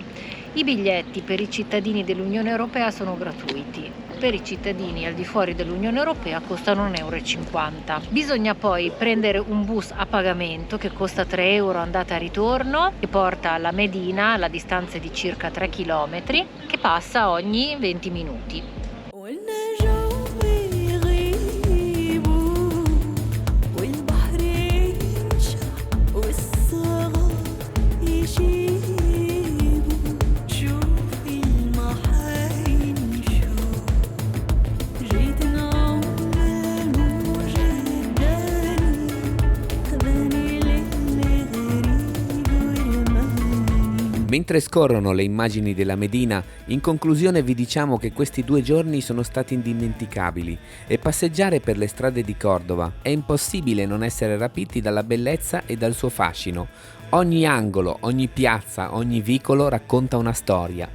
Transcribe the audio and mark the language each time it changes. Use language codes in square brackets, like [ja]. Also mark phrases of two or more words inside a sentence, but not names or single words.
[it] I biglietti per i cittadini dell'Unione Europea sono gratuiti. Per i cittadini al di fuori dell'Unione Europea costano 1,50 euro. Bisogna poi prendere un bus a pagamento che costa 3 euro andata e ritorno, che porta alla Medina, alla distanza di circa 3 km, che passa ogni 20 minuti. [ar] والنجوم يغيبوا والبحر ينشع والصغار يجيبوا شوفي المحاين شوف جيت نعمل وجداني خذاني للغريب والمهاني. [it] Mentre scorrono le immagini della Medina, in conclusione vi diciamo che questi 2 giorni sono stati indimenticabili e passeggiare per le strade di Cordova è impossibile non essere rapiti dalla bellezza e dal suo fascino. Ogni angolo, ogni piazza, ogni vicolo racconta una storia.